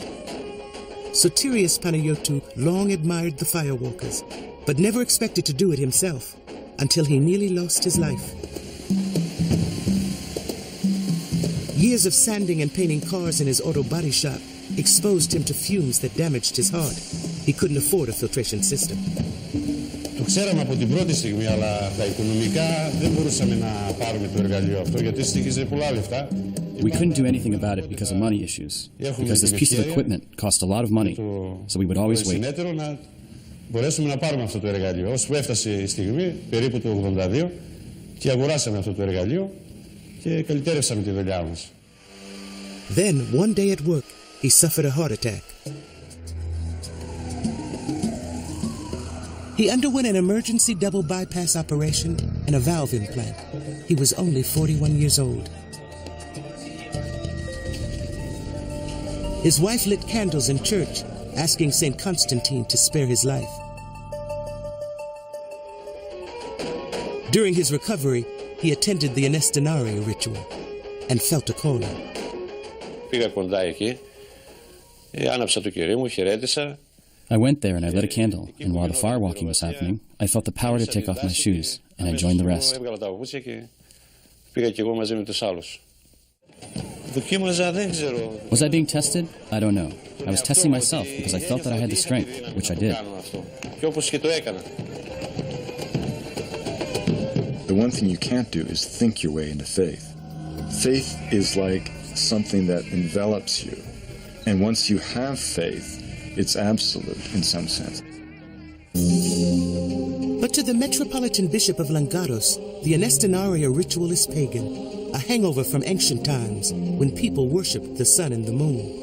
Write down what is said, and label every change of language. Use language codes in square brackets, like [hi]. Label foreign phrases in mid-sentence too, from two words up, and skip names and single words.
[en] Sotirios Panayotou long admired the firewalkers, but never expected to do it himself, until he nearly lost his life. Years of sanding and painting cars in his auto body shop exposed him to fumes that damaged his heart. He couldn't afford a filtration system. [el] Το ξέραμε από την πρώτη στιγμή, αλλά τα οικονομικά δεν μπορούσαμε να πάρουμε το εργαλείο αυτό, γιατί στοιχίζει πολλά λεφτά. [en] We couldn't do anything about it because of money issues, because this piece of equipment cost a lot of money, so we would always wait. [el] Συνέτερο να μπορέσουμε να πάρουμε αυτό το εργαλείο. Ώσπου έφτασε η στιγμή, περίπου το 82, και αγοράσαμε αυτό το εργαλείο και καλυτέρευσαμε τη δουλειά μας. [en] Then, one day at work, he suffered a heart attack. He underwent an emergency double bypass operation and a valve implant. He was only 41 years old. His wife lit candles in church, asking St. Constantine to spare his life. During his recovery, he attended the Anestinaria ritual and felt a calling. [el] Πήγα κοντά εκεί, άναψα το κερί μου, χαιρέτησα. [en] I went there and I lit a candle, and while the firewalking was happening, I felt the power to take off my shoes, and I joined the rest. [el] Έβγαλα τα παπούτσια και πήγα κι εγώ μαζί με τους άλλους. Δοκίμαζα, δεν ξέρω. [en] Was I being tested? I don't know. I was testing myself because I felt that I had the strength, which I did. [el] Και όπως και το έκανα. [en] The one thing you can't do is think your way into faith. Faith is like something that envelops you. And once you have faith, it's absolute in some sense. But to the Metropolitan Bishop of Langados, the Anestinaria ritual is pagan, a hangover from ancient times when people worshipped the sun and the moon.